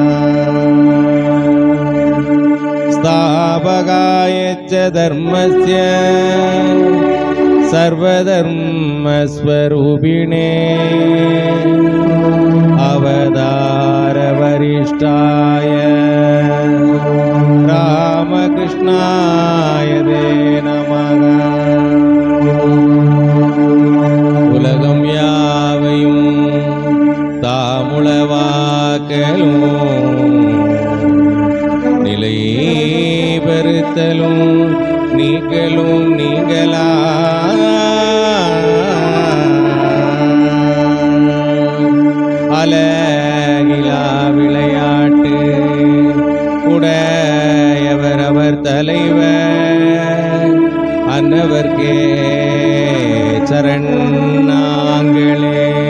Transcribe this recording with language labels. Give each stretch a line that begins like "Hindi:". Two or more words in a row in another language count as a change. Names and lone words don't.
Sanskrit: स्थापकाय च धर्मस्य सर्वधर्मस्वरूपिणे अवतारवरिष्ठाय रामकृष्णाय ते नमः।
Tamil: உலகம் யாவையும் தாமுளவாக்கலும் நிலை பெறுத்தலும் நீக்கலும் நீங்களா அலகிலா விளையாட்டு உடையவர் தலைவர் அன்னவர்க்கே சரணாங்களே.